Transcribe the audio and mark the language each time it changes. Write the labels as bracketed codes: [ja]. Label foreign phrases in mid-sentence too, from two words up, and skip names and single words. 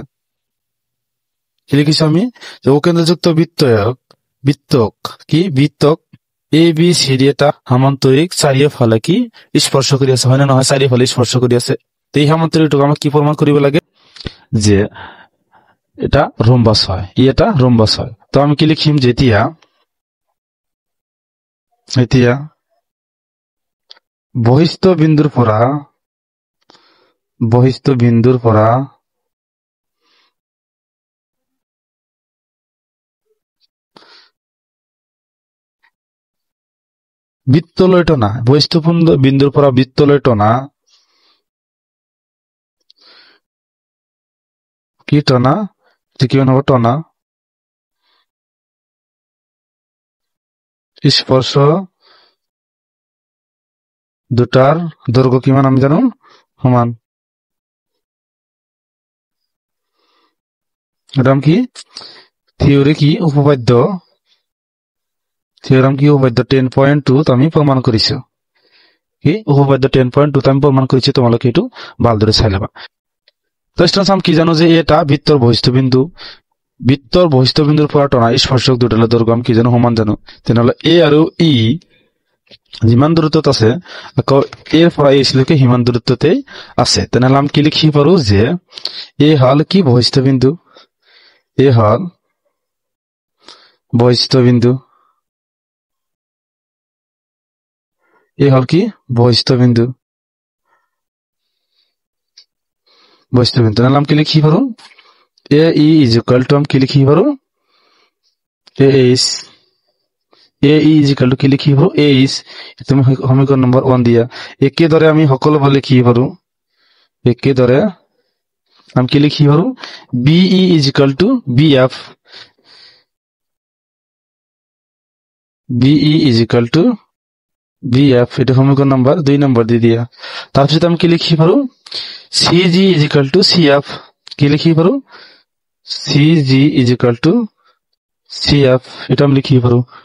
[as] কি লিখিছি আমি, যে ও কেন্দ্রযুক্ত বৃত্তক এ বি সি ডি, এটা সামান্তরিক চারিওফালে কি স্পর্শ করিয়াছে, হয় না নহয়, চারিওফালে স্পর্শ করিয়াছে। তো এই সামান্তরিকটাকে আমার কি প্রমাণ করিব লাগে, যে এটা রম্বাস হয়, এটা রম্বাস হয়। তো আমি কি লিখিম, যে এতিয়া বহিস্থ বিন্দুর পৰা বৃত্তলৈ টনা, বহিস্থ বিন্দুর পৰা বৃত্তলৈ টনা, কি টনা, কিমান হব, টনা স্পর্শ দুটার দৈর্ঘ্য কিমান আমি জানো, সমান। এরকম কি থিওরি কি উপপাদ্য, 10.2 আমি প্রমাণ করিছো। কি উপপাদ্য 10.2 আমি প্রমাণ করেছি, তোমালোকে একটু ভাল ধরে চাই লবা। তো স্টুডেন্টস, আমি কি জানো, যে এটা বৃত্তর বহিস্থ বিন্দুর পৰা টনা স্পর্শক দুটার দৈর্ঘ্য আমি কি জানো, সমান জানো। তেনেহলে এ আৰু ই যিমান দূৰত্বত আছে, আকৌ এর পৰা এই লৈকে সিমান দূৰত্বতেই আছে। তেনেহলে আমি কি লিখি পাৰো, যে এ হল কি বহিস্থ বিন্দু, এ হল বহিস্থ বিন্দু, এ হল কি বহিস্থ বিন্দু। তাহলে আমি কি লিখি পারো, [en] A E is equal to, [as] আমি কি লিখি পারো, [en] A E is equal to [as] কি লিখি পারো, [en] A is, [as] তুমি সমীকরণ নম্বৰ 1 দিয়া। একেদৰে আমি সকলোবোৰ লিখি পাৰো, একেদৰে আমি কি লিখি পারো, [en] B E is equal to B F, [as] এটা সমীকরণ নাম্বার 2 নম্বর দিয়ে দিয়া। তারপর আমি কি লিখি পারো, [en] C G is equal to C F, [as] কি লিখি পারো, [en] C G is equal to C F, [as] এটা আমি লিখি পারো।